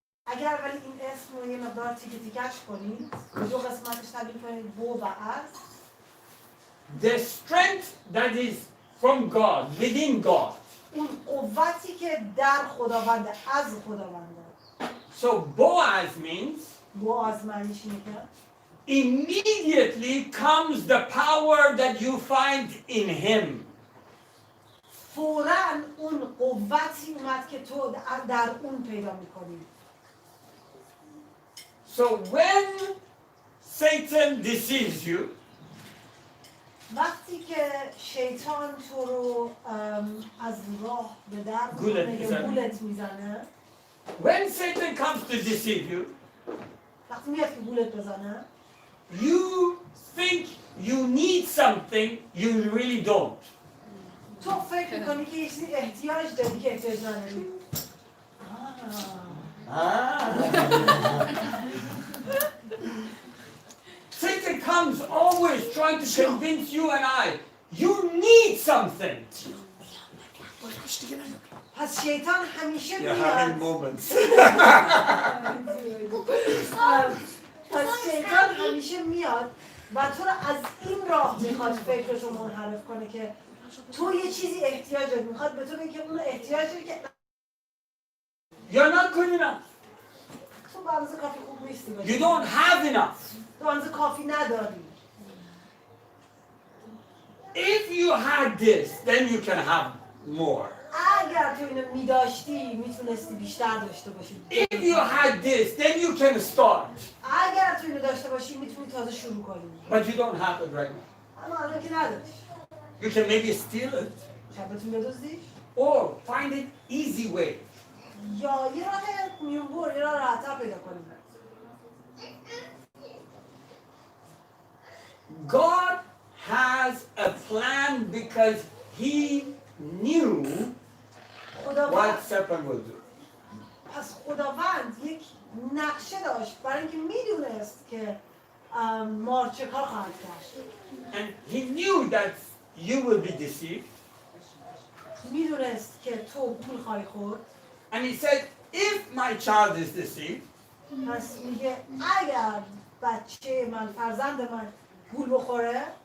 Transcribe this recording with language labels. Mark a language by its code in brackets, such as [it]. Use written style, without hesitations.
[fa] اگر ولی این اسم رو یه مقدار تیکه تیکش کنید دو قسمتش تبدیل کنید بو و از [en] the strength that is from God, within God. [fa] اون قوتی که در خداونده از خداونده [en] So Boaz means [fa] بو از معنیش اینه که [en] immediately comes the power that you find in him. [fa] فوراً اون قوتی اومد که تو در اون پیدا میکنی. [en] So when Satan deceives you, [fa] وقتی که شیطان تو رو از راه به در گولت میزنه [en] when Satan comes to deceive you, [fa] وقتی میاد که گولت بزنه [en] you think you need something you really don't. [fa] تو فکر میکنی که یه چیزی احتیاج داری که احتیاج نداری. [en] Satan comes always trying to convince you and I, you need something. [fa] پس شیطان همیشه [en] You're having [fa] میاد [en] moments. [fa] پس شیطان همیشه میاد و تو رو از این راه میخواد فکرش رو منحرف کنه که تو یه چیزی احتیاج داری، میخواد به تو بگه که اون احتیاج داری که [en] You're not good enough. [fa] تو به اندازه کافی خوب نیستی [en] You don't have enough. [fa] تو به اندازه کافی نداری. [en] If you had this, then you can have more. [fa] اگر تو اینو میداشتی میتونستی بیشتر داشته باشی. [en] If you had this, then you can start. [fa] اگر تو اینو داشته باشی میتونی تازه شروع کنی. [en] But you don't have it right now. [fa] اما الان که نداری. [en] You can maybe steal it [fa] شاید بتونی بدزدیش [en] or find it easy way. [fa] یا یه راه میونبر یه راه راحت‌تر پیدا کنی. [en] God has a plan because he knew what serpent would do. [fa] پس خداوند یک نقشه داشت برای اینکه میدونست که مار چه کار خواهد کرد. [en] And he knew that you will be deceived. [fa] میدونست که تو گول خواهی خورد. [en] And he said, if my child is deceived, [fa] پس میگه اگر بچه من فرزند من گول بخوره